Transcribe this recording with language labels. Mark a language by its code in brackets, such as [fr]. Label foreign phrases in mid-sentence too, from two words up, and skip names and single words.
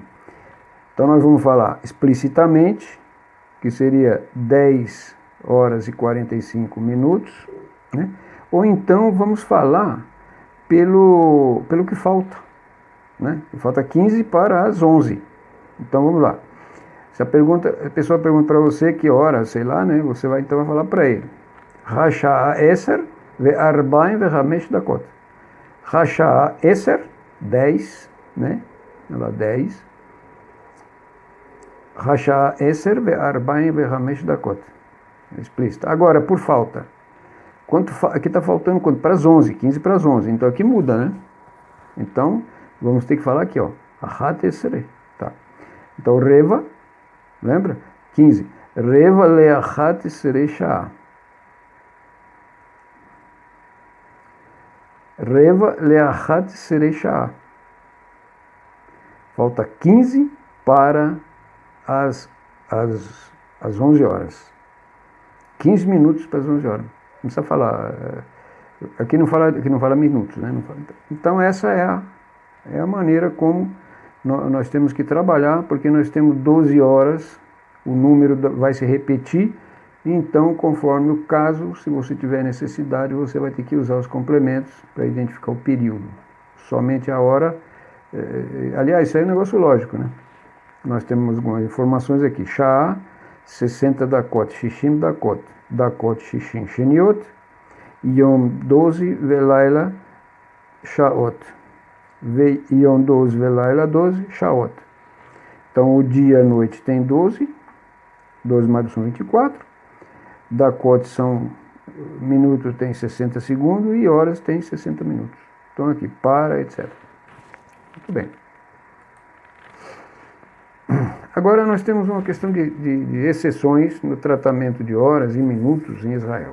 [pt] Então nós vamos falar explicitamente, que seria 10 horas e 45 minutos, né? Ou então vamos falar pelo que falta, né? Falta 15 para as 11. Então vamos lá. Se a pessoa pergunta para você que hora, sei lá, né? Você vai então falar para ele. [he] השעה עשר וארבעים וחמש דקות. השעה עשר, 10, [pt] né? Ela 10. [he] השעה עשר וארבעים וחמש דקות. [pt] Explícito. Agora, por falta. Aqui está faltando quanto? Para as 11, 15 para as 11. Então aqui muda, né? Então, vamos ter que falar aqui, ó. [he] אחת עשרה. [pt] Tá. Então, reva, lembra? 15. [he] רבע לאחת עשרה שעה. רבע לאחת עשרה שעה. [pt] Falta 15 para as 11 horas. 15 minutos para as 11 horas. Não precisa falar. Aqui não fala minutos, né? Não fala, então essa é a maneira como nós temos que trabalhar, porque nós temos 12 horas, o número vai se repetir, então conforme o caso, se você tiver necessidade, você vai ter que usar os complementos para identificar o período. Somente a hora, aliás, isso aí é um negócio lógico, né? Nós temos algumas informações aqui. [he] שעה, 60 דקות, שישים דקות, דקות שישים שניות, יום 12 ולילה שעות, יום 12 ולילה 12 שעות. [pt] Então o dia e a noite tem 12 mais 2 são 24, dakot são minutos, tem 60 segundos, e horas tem 60 minutos. Então aqui, para, etc. Muito bem. Agora nós temos uma questão de exceções no tratamento de horas e minutos em Israel.